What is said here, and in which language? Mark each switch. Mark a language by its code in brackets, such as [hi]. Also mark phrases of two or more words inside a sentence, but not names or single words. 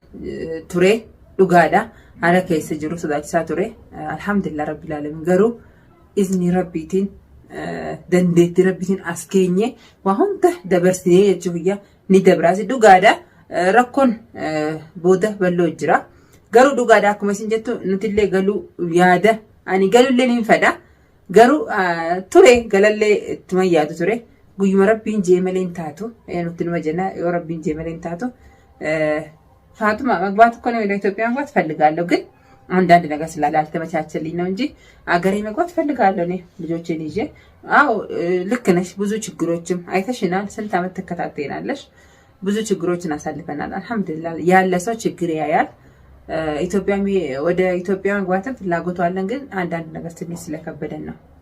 [om] ture dhugaadha ala keessa jiru sodaachisaa ture [ar] الحمد لله رب العالمين [om] garuu izni rabbiitiin dandeetti rabbiitiin as keenye waa hunda dabarsinee jechuudha ni dabraasi dhugaadha rakkoon booda bal'oo jira garuu dhugaadha akkuma isin jettu nutillee galuu yaada ani galullee ni fedha garuu ture galallee ittuma yaadu ture guyyuma rabbiin jeemaleen taatu nuti numa jenna yoo rabbiin jeemaleen taatu [am] ፋጡማ መግባት እኮ ነው ወደ ኢትዮጵያ መግባት ፈልጋለሁ ግን አንዳንድ ነገር ስላልተመቻቸልኝ ነው እንጂ አገሬ መግባት ፈልጋለሁ እኔ ልጆቼን ይዤ አዎ ልክ ነሽ ብዙ ችግሮችም አይተሽናል ስንት አመት ተከታተይናለሽ ብዙ ችግሮችን አሳልፈናል አልহামዱሊላህ ያለ ሰው ችግር ያያል ኢትዮጵያ ወደ ኢትዮጵያ መግባት ፍላጎቱ አለን ግን አንዳንድ ነገር ትንሽ ስለከበደን ነው